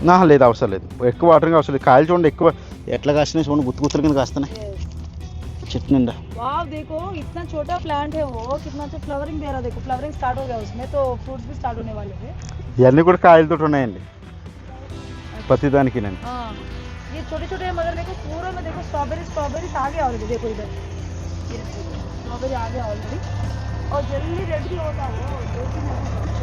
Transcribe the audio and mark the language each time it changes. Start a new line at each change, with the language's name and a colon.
Telugu: లేదు, అవసరం లేదు, ఎక్కువ వాటరింగ్ అవసరం లేదు. కాయలు చూడండి ఎక్కువ ఎట్లా కాస్తున్నాయి చూడండి, గుత్తుల కింద కాస్తున్నాయి చెట్టు నిండా.
Hindi: देखो इतना छोटा प्लांट है वो, कितना अच्छा फ्लावरिंग दे रहा है. देखो फ्लावरिंग स्टार्ट हो गया उसमें, तो फ्रूट्स भी स्टार्ट होने वाले हैं.
Telugu: ఇవన్నీ కూడా కాయలతో ఉన్నాయండి ప్రతి దానికి.
Hindi: ये छोटे छोटे हैं मगर देखो पूरा में देखो स्ट्रॉबेरी आ गया ऑलरेडी. देखो इधर स्ट्रॉबेरी आ गया ऑलरेडी, और जल्दी रेड भी होता है वो 2-3 महीने.